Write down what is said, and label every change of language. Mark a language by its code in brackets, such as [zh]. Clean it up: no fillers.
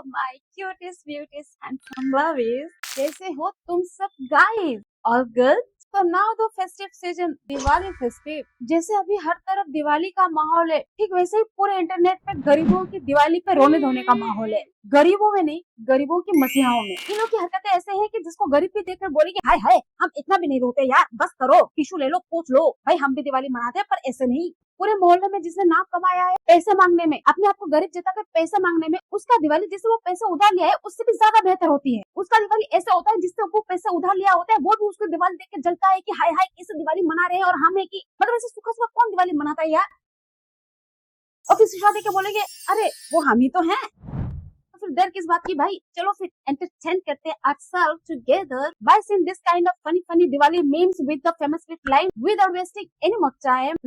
[en] My cutest, beauties, handsome lovies. [hi] कैसे हो तुम सब guys? [en] All good? So now the festive season, [hi] Diwali festive, जैसे अभी हर तरफ दिवाली का माहौल है, ठीक वैसे ही पूरे इंटरनेट पे गरीबों की दिवाली पे रोने धोने का माहौल है। गरीबों में नहीं, गरीबों की मसीहाओं में। इन लोग की हरकतें ऐसे हैं कि जिसको गरीब भी देखकर बोलेगी हाय हाय, हम इतना भी नहीं रोते यार, बस करो, टिश्यू ले लो, पूछ लो, भाई हम भी दिवाली मनाते हैं, पर ऐसे नहीं। पूरे मोहल्ले में जिसने नाम कमाया है पैसे मांगने में, अपने आप को गरीब जताकर पैसे मांगने में, उसका दिवाली जिससे वो पैसे उधार लिया है उससे भी ज्यादा बेहतर होती है। उसका दिवाली ऐसा होता है जिससे वो पैसे उधार लिया होता है, वो भी उसको दिवाली देख के जलता है कि हाय हाय कैसे दिवाली मना रहे हैं और हम है कि मतलब ऐसे सुखा सुखा कौन दिवाली मनाता है यार। और फिर शादी के बोलेंगे अरे वो हम ही तो हैं। तो फिर डर किस बात की भाई, चलो फिर एंटरटेन करते हैं [en] ourselves together by seeing this kind of funny Diwali memes with the famous with line without wasting any more time.